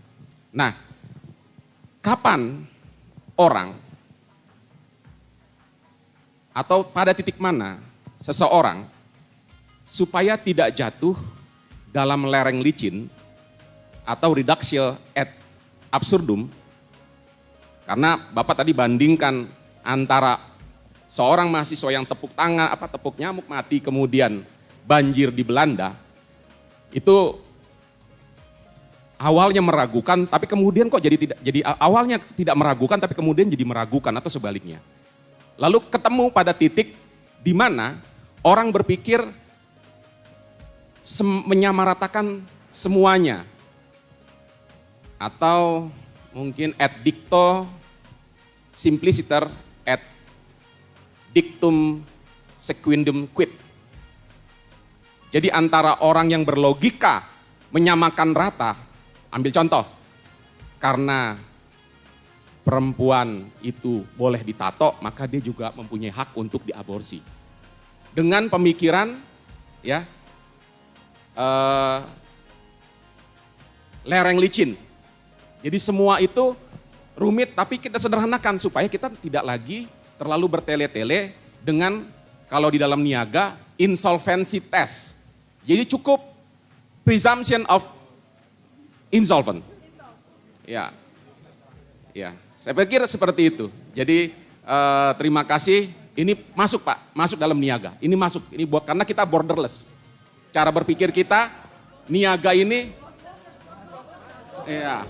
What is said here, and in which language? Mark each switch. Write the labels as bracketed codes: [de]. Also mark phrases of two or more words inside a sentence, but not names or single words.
[id] Nah, kapan orang atau pada titik mana seseorang supaya tidak jatuh dalam lereng licin atau [la] reduction ad absurdum, [id] karena Bapak tadi bandingkan antara seorang mahasiswa yang tepuk tangan, tepuk nyamuk mati, kemudian banjir di Belanda, itu awalnya meragukan, tapi kemudian kok jadi awalnya tidak meragukan, tapi kemudian jadi meragukan atau sebaliknya. Lalu ketemu pada titik di mana orang berpikir menyamaratakan semuanya, atau mungkin [la] ad dicto simpliciter ad dictum sequendum quid. [id] Jadi antara orang yang berlogika menyamakan rata, ambil contoh, karena perempuan itu boleh ditato, maka dia juga mempunyai hak untuk diaborsi. Dengan pemikiran ya lereng licin. Jadi semua itu rumit, tapi kita sederhanakan supaya kita tidak lagi terlalu bertele-tele dengan, kalau di dalam niaga, [en] insolvency test. [id] Jadi cukup [en] presumption of insolvent. [id] Ya, ya. Saya pikir seperti itu. Jadi terima kasih. Ini masuk Pak, masuk dalam niaga. Ini masuk, ini buat, karena kita borderless. Cara berpikir kita, niaga ini, ya.